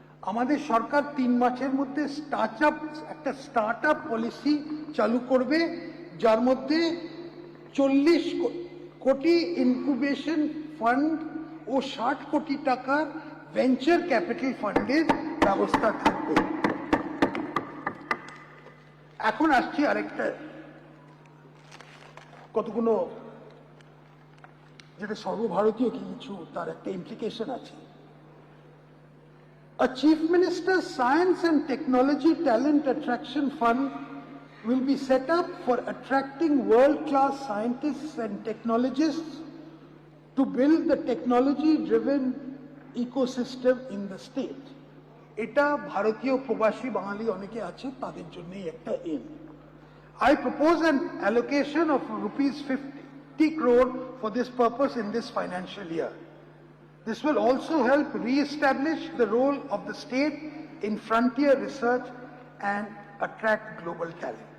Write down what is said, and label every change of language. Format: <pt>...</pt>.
<bn>আমাদের সরকার 3 মাসের মধ্যে একটা স্টার্টআপ পলিসি চালু করবে, যার মধ্যে 40 কোটি ইনকিউবেশন ফান্ড ও 60 কোটি টাকার ভেঞ্চার ক্যাপিটাল ফান্ডের ব্যবস্থা থাকবে। এখন আসছি আরেকটা কতগুলো যেটা সর্বভারতীয় কিছু তার একটা ইমপ্লিকেশন আছে।</bn> <en>A Chief Minister's Science and Technology Talent Attraction Fund will be set up for attracting world-class scientists and technologists to build the technology-driven ecosystem in the state.</en> <bn>এটা ভারতীয় প্রবাসী বাঙালি অনেকে আছে, তাদের জন্যই একটা M.</bn> <en>I propose an allocation of ₹50 crore for this purpose in this financial year. This will also help re-establish the role of the state in frontier research and attract global talent.</en>